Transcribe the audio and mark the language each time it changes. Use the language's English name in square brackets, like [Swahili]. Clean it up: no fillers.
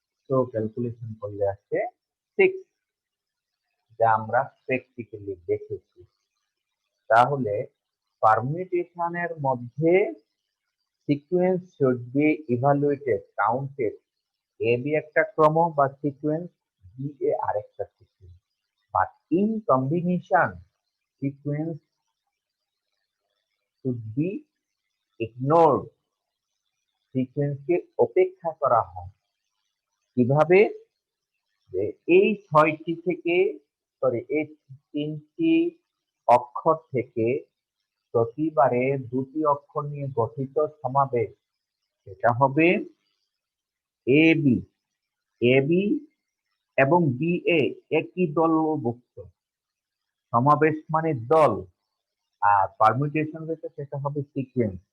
[Bangla] তো ক্যালকুলেশন করলে আসছে 6, যা আমরা প্র্যাকটিক্যালি দেখেছি। তাহলে পারমিউটেশনের মধ্যে [English] Sequence should be evaluated, counted. [Bangla] A B একটা ক্রম বা সিকোয়েন্স, বি এ আরেকটা sequence. [English] in combination sequence should be ignored, [Bangla] সিকোয়েন্সকে উপেক্ষা করা হয়। কিভাবে? যে এই 6টি থেকে এই 3টি অক্ষর থেকে প্রতিবারে 2টি অক্ষর নিয়ে গঠিত সমাবেশ, সেটা হবে এ বি। এ বি এবং বি এ একই দলভুক্ত, সমাবেশ মানে দল, আর পারমিউটেশন যেটা সেটা হবে সিকোয়েন্স।